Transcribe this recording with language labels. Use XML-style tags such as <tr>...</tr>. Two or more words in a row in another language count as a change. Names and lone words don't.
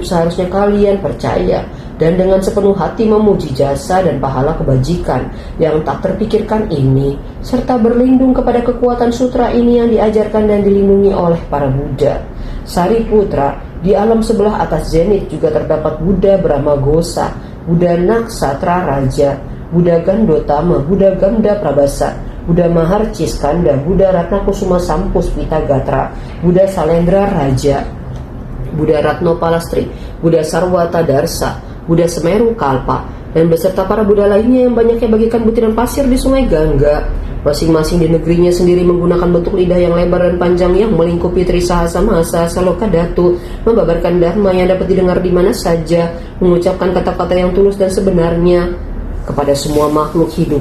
<id>Seharusnya kalian percaya dan dengan sepenuh hati memuji jasa dan pahala kebajikan yang tak terpikirkan ini, serta berlindung kepada kekuatan sutra ini yang diajarkan dan dilindungi oleh para Buddha. Sariputra, di alam sebelah atas zenit juga terdapat Buddha Brahmagosa, Buddha Naksatra Raja, Buddha Gandotama, Buddha Gamda Prabhasa, Buddha Maharciskanda, Buddha Ratnakusuma Sampus Pitagatra, Buddha Salendra Raja, Buddha Ratno Palastri, Buddha Sarwata Darsa, Buddha Semeru Kalpa, dan beserta para Buddha lainnya yang banyaknya bagikan butiran pasir di sungai Gangga, masing-masing di negerinya sendiri menggunakan bentuk lidah yang lebar dan panjang yang melingkupi Trisahasa Mahasasa Lokadatu, membabarkan dharma yang dapat didengar di mana saja, mengucapkan kata-kata yang tulus dan sebenarnya kepada semua makhluk hidup.</id>